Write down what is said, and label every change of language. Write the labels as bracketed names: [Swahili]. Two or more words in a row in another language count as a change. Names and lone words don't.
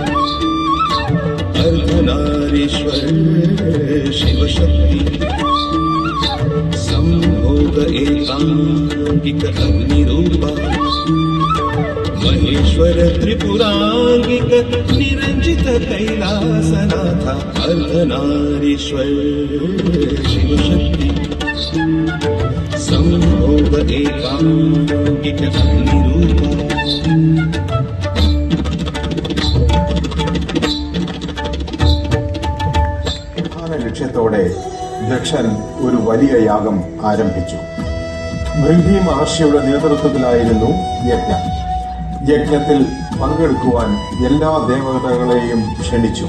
[Sanskrit] अर्धनारीश्वर शिवशक्ति संभोग एकांगिक अग्निरूप महेश्वर त्रिपुरांगिक निरंजित कैलासनाथ अर्धनारीश्वर शिवशक्ति संभोग एकांगिक अग्निरूप [Malayalam] ലക്ഷ്യത്തോടെ ദക്ഷൻ ഒരു വലിയ യാഗം ആരംഭിച്ചു. ബ്രഹ്മി മഹർഷിയുടെ നേതൃത്വത്തിലായിരുന്നു യജ്ഞം. യജ്ഞത്തിൽ പങ്കെടുക്കുവാൻ എല്ലാ ദേവതകളെയും ക്ഷണിച്ചു.